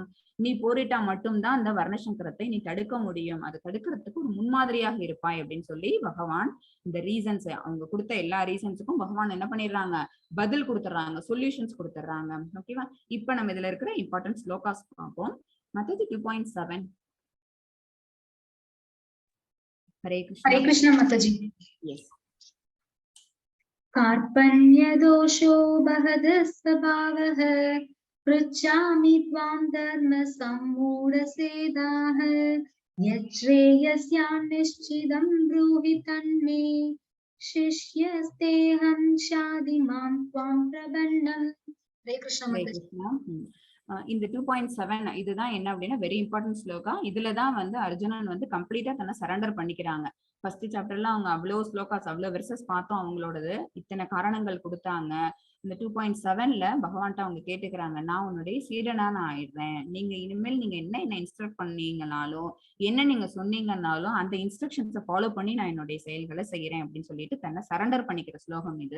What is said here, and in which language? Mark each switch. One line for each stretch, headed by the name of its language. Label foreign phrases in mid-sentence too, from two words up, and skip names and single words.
Tamil: நீ போரிட்டா மட்டும்தான் அந்த வர்ணசங்கரத்தை நீ தடுக்க முடியும். அதை தடுக்கிறதுக்கு ஒரு முன்மாதிரியாக இருப்பாய் அப்படின்னு சொல்லி பகவான் இந்த ரீசன்ஸ், அவங்க கொடுத்த எல்லா ரீசன்ஸுக்கும் பகவான் என்ன பண்ணிடுறாங்க? பதில் கொடுத்துட்றாங்க, சொல்யூஷன்ஸ் கொடுத்துட்றாங்க. ஓகேவா? இப்ப நம்ம இதுல இருக்கிற
English: important slokas
Tamil: பார்ப்போம். மத்தது 2.7.
Hindi: हरे कृष्ण माताजी।
English: यस।
Sanskrit: कार्पण्यदोषो बहदः स्वभावः पृच्छामि त्वां धर्मसम्मूढसेदाः यच्छ्रेयस्यान्निश्चितं ब्रूहि तन्मे शिष्यस्तेऽहं शाधि मां त्वां प्रपन्नम्।
Hindi: हरे कृष्ण माताजी।
Tamil: இந்த 2.7 இதுதான் என்ன அப்படின்னா
English: very important sloka.
Tamil: இதுலதான் வந்து அர்ஜுனன் வந்து கம்ப்ளீட்டா தன்னை சரண்டர் பண்ணிக்கிறாங்க.
English: first chapterla
Tamil: அவங்க அவ்வளவு ஸ்லோகாஸ் அவ்வளவு வெர்சஸ் பார்த்தோம், அவங்களோடது இத்தனை காரணங்கள் கொடுத்தாங்க. இந்த 2.7ல பகவான்கிட்ட அவங்க கேட்டுக்கிறாங்க, நான் உன்னுடைய சீடனா நான் ஆயிடுறேன், நீங்க இனிமேல் நீங்க என்ன இன்ஸ்ட்ரக்ட் பண்ணீங்கனாலும் என்ன நீங்க சொன்னீங்கன்னாலும் அந்த இன்ஸ்ட்ரக்ஷன்ஸை ஃபாலோ பண்ணி நான் என்னுடைய செயல்களை செய்யறேன் அப்படின்னு சொல்லிட்டு தன்னை சரண்டர் பண்ணிக்கிற ஸ்லோகம் இது.